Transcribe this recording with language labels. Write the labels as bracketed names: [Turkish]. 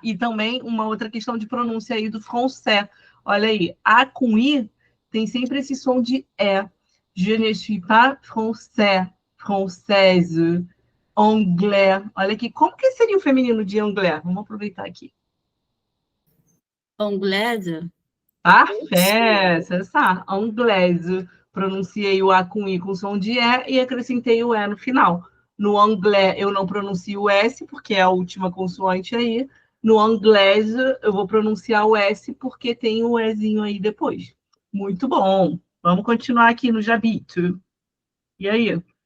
[Portuguese] E também uma outra questão de pronúncia aí do français. Olha aí, A com I tem sempre esse som de E. [French] Je ne suis pas français, française, anglais. [Portuguese] Olha aqui, como que seria o feminino de anglais? Vamos aproveitar aqui. [French] Anglaise. Parfait, c'est ça, anglaise. [Portuguese] Pronunciei o A com I com som de E e acrescentei o E no final. No anglais, eu não pronuncio o S, porque é a última consoante aí. No anglaise, eu vou pronunciar o S, porque tem o Ezinho aí depois. Muito bom. Vamos continuar aqui no j'habite. E aí?